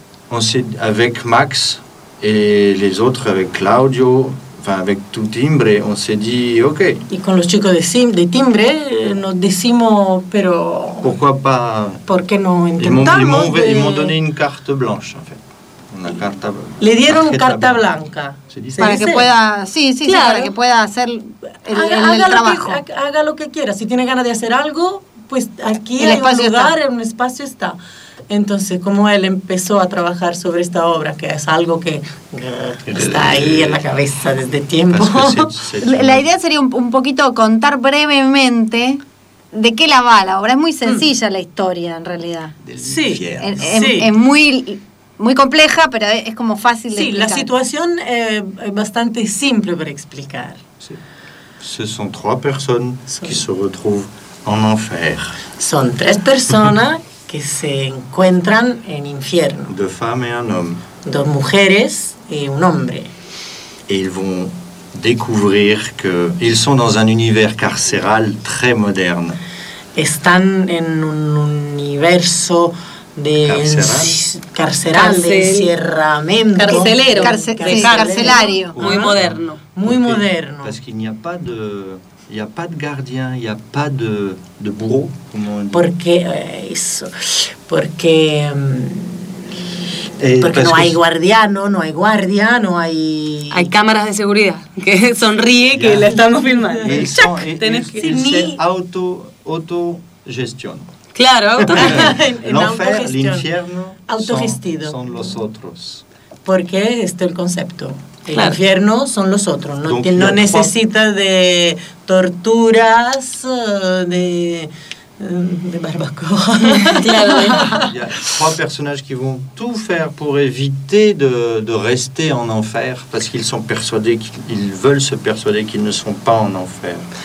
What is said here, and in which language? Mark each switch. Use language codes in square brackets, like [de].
[es] Con Max y los otros, con Claudio, [fr] avec tu timbre, on se dit ok. [es] Y con los chicos de timbre nos decimos, pero [fr] pourquoi pas? [es] ¿Por qué no intentamos? [fr] Ils m'ont donné une carte blanche, en fait. [es] Una carta. Le dieron carta blanca. Para que pueda, sí, sí, claro. Para que pueda hacer el trabajo. Haga lo que quiera. Si tiene ganas de hacer algo, pues aquí el hay un lugar, está. Un espacio está. Entonces, como él empezó a trabajar sobre esta obra, que es algo que está ahí en la cabeza desde tiempo. La idea sería un poquito contar brevemente de qué la va la obra. Es muy sencilla la historia, en realidad. Sí. Es muy, muy compleja, pero es como fácil de explicar. Sí, la situación es bastante simple para explicar. Sí. [fr] Ce sont trois personnes qui se retrouvent en enfer. [es] Son tres personas que se encuentran en infierno. [fr] De femme et un homme. [es] Dos mujeres y un hombre. [fr] Et ils vont découvrir que ils sont dans un univers carcéral très moderne. [es] Están en un universo de [fr] carceral, [es] de encierramiento, carcelero, carcelario, muy moderno, muy okay. moderno. [fr] Parce qu'il n'y a pas de il n'y a pas de gardien, il n'y a pas de bourreau, comme on dit. [es] Porque, eso, porque, porque no hay guardiano, no hay guardia, no hay... Hay cámaras de seguridad, que sonríe, que la estamos filmando. Chac, tenés que... Sí, autogestión. Claro, [fr] l'enfer, l'infierno [es] autogestido. Son los otros. Porque este es el concepto. El claro. infierno son los otros, ¿no? Que no necesita de torturas, de barbacoa. Claro. [fr] Il y a trois personnages qui vont tout faire pour éviter de rester en enfer, parce qu'ils sont persuadés, qu'ils veulent se persuader qu'ils ne sont pas en enfer.